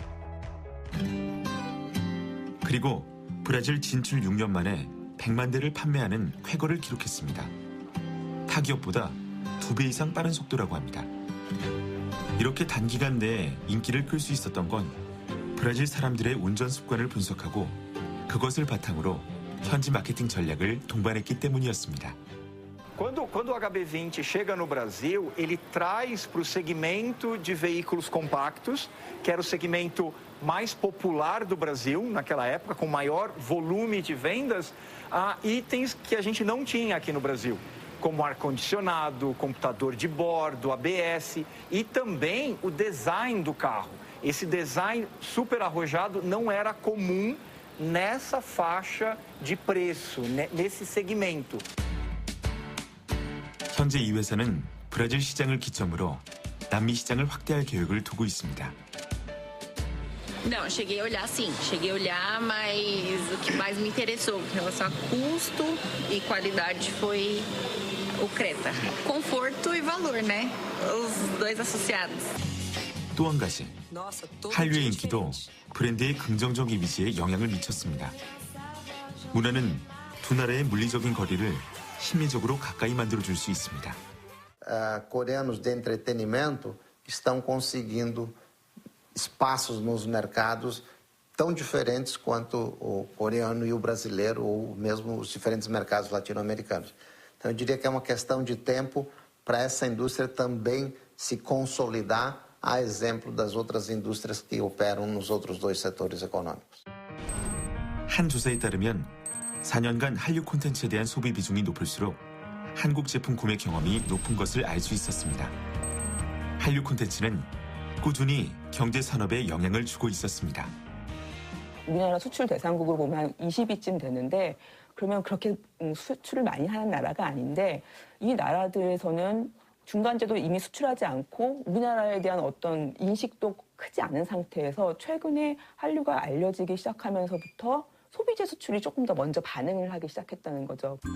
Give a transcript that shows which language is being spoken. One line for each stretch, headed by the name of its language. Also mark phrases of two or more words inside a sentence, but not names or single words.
Korean: 그리고 브라질 진출 6년 만에 100만 대를 판매하는 쾌거를 기록했습니다. 타 기업보다 2배 이상 빠른 속도라고 합니다. 이렇게 단기간 내에 인기를 끌 수 있었던 건 브라질 사람들의 운전 습관을 분석하고 그것을 바탕으로 현지 마케팅 전략을 동반했기 때문이었습니다.
Portuguese: Quando o HB20 chega no Brasil, ele traz para o segmento de veículos compactos, que era o segmento mais popular do Brasil naquela época, com maior volume de vendas, itens que a gente não tinha aqui no Brasil, como ar-condicionado, computador de bordo, ABS e também o design do carro. Esse design super arrojado não era comum nessa faixa de preço, nesse segmento.
Korean: 현재 이 회사는 브라질 시장을 기점으로 남미 시장을 확대할 계획을 두고 있습니다.
Portuguese: Não, cheguei a olhar sim, cheguei a olhar, mas o que mais me interessou em relação a custo e qualidade foi o Creta. Conforto e valor, né? Os dois associados.
Korean: 또 한 가지, 한류의 인기도 브랜드의 긍정적 이미지에 영향을 미쳤습니다. 문화는 두 나라의 물리적인 거리를 심리적으로 가까이 만들어줄 수 있습니다.
Portuguese: Coreanos de entretenimento estão conseguindo espaços nos mercados tão diferentes quanto o coreano e o brasileiro, ou mesmo os diferentes mercados latino-americanos. Então, eu diria que é uma questão de tempo para essa indústria também se consolidar, a exemplo das outras indústrias que operam nos outros dois setores econômicos.
Korean: 한 조사에 따르면 4년간 한류 콘텐츠에 대한 소비 비중이 높을수록 한국 제품 구매 경험이 높은 것을 알 수 있었습니다. 한류 콘텐츠는 꾸준히 경제 산업에 영향을 주고 있었습니다. 우리나라 수출 대상국으로 보면 한 20위쯤 되는데 그러면 그렇게 수출을 많이 하는 나라가 아닌데 이 나라들에서는 중간재도 이미 수출하지 않고 우리나라에 대한 어떤 인식도 크지 않은 상태에서 최근에 한류가 알려지기 시작하면서부터 소비재 수출이 조금 더 먼저 반응을 하기 시작했다는 거죠.